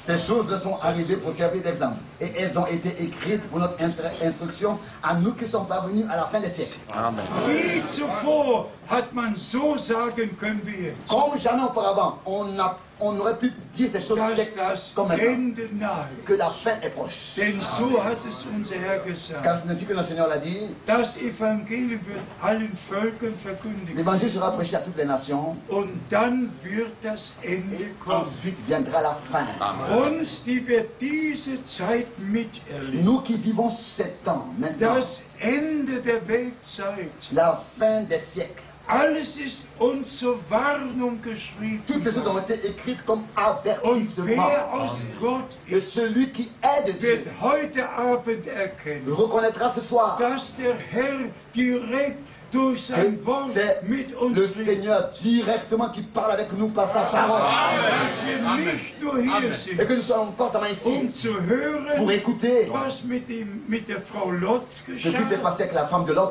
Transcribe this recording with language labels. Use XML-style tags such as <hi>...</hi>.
<fr>Ces choses ne sont arrivées pour servir d'exemple. Et elles ont été écrites pour notre instruction à nous qui sommes parvenus à la fin des siècles.</fr> <de>Nie zuvor hat man so sagen können wie jetzt,</de> <fr>Comme jamais auparavant, on n'aurait pu dire ces choses</fr> <de>dass das</de> <fr>comme maintenant.</fr> <de>Ende nahe</de> <fr>Que</fr> <de>ist.</de> <fr>la fin est proche.</fr> <de>Denn so hat es unser Herr gesagt.</de> <fr>Car c'est ainsi que notre Seigneur l'a dit.</fr> <de>Das Evangelium wird allen Völkern verkündigt.</de> <fr>L'évangile sera prêché à toutes les nations.</fr> <de>Und dann wird das Ende</de> <fr>Et</fr> <de>kommen.</de> <fr>ensuite viendra la fin.</fr> <de>Uns, die wir diese Zeit miterleben,</de> <fr>Nous qui vivons ces temps maintenant,</fr> <de>das Ende der Weltzeit,</de> <fr>la fin des siècles,</fr> <de>alles ist uns zur Warnung geschrieben.</de> <fr>toutes les choses ont été écrites comme</fr> <de>Und</de> <fr>avertissement.</fr> <de>wer aus Gott</de> <fr>Et</fr> <de>ist,</de> <fr>celui qui est de Dieu</fr> <de>wird heute Abend erkennen,</de> <fr>reconnaîtra ce soir</fr> <de>dass der Herr direkt durch</de> <fr>que</fr> <de>sein Wort</de> <fr>c'est</fr> <de>mit uns</de> <fr>le</fr> <de>redet.</de> <fr>Seigneur directement qui parle avec nous par sa parole.</fr> <de>Dass wir nicht nur hier</de> <fr>Et</fr> <de>sind,</de> <fr>que nous soyons constamment</fr> <de>um</de> <fr>ici</fr> <de>zu</de> <fr>pour</fr> <de>hören,</de> <fr>écouter</fr> <de>was mit der Frau Lotz</de> <fr>ce qui s'est</fr> <de>geschah,</de> <fr>passé avec la femme de Lot,</fr>